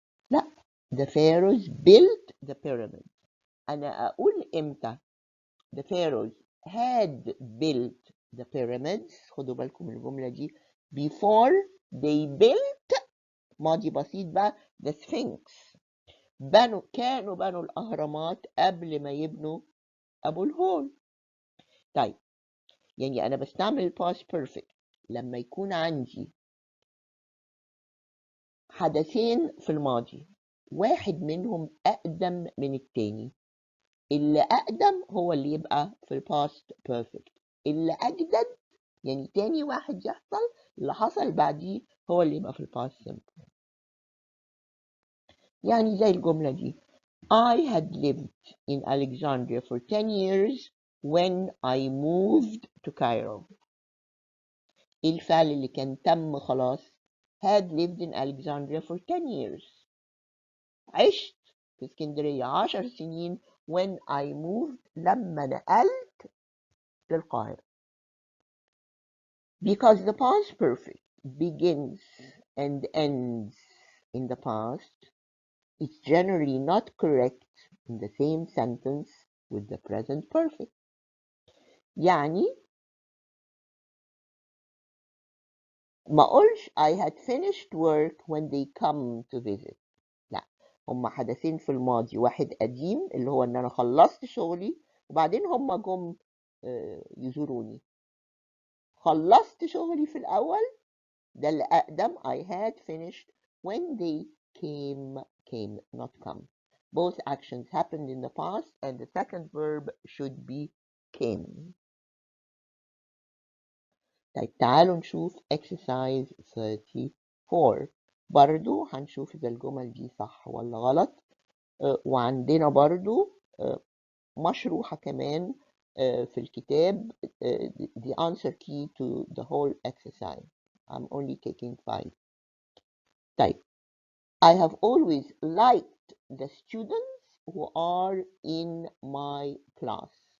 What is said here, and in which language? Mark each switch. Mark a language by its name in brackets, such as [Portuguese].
[Arabic] لا [English] the pharaohs built the pyramids. [Arabic] أنا أقول إمتى [English] the pharaohs had built the pyramids. [Arabic] خدوا بالكم من الجملة دي [English] before they built [Arabic] ماضي بسيط بقى [English] the sphinx. [Arabic] كانوا بنوا الأهرامات قبل ما يبنوا أبو الهول. طيب يعني أنا بستعمل past perfect لما يكون عندي حدثين في الماضي واحد منهم أقدم من التاني، اللي أقدم هو اللي يبقى في past perfect، اللي أجدد يعني تاني واحد يحصل اللي حصل بعديه هو اللي يبقى في past simple. يعني زي الجملة دي [English] I had lived in Alexandria for 10 years when I moved to Cairo. [Arabic] إيه الفعل اللي كان تم خلاص؟ [English] had lived in Alexandria for 10 years. [Arabic] عشت في اسكندرية 10 سنين [English] when I moved [Arabic] لما نقلت للقاهرة. [English] Because the past perfect begins and ends in the past, it's generally not correct in the same sentence with the present perfect. [Arabic] يعني ما اقولش [English] I had finished work when they come to visit. [Arabic] لا هما حدثين في الماضي، واحد قديم اللي هو ان انا خلصت شغلي وبعدين هما جم يزوروني. خلصت شغلي في الاول ده اللي اقدم [English] I had finished when they came not come. Both actions happened in the past and the second verb should be came. [Arabic] طيب تعالوا نشوف exercise 34. برضو هنشوف إذا الجمل دي صح ولا غلط. وعندنا برضو مشروحة كمان في الكتاب [English] the answer key to the whole exercise. I'm only taking 5. [Arabic] طيب [English] I have always liked the students who are in my class.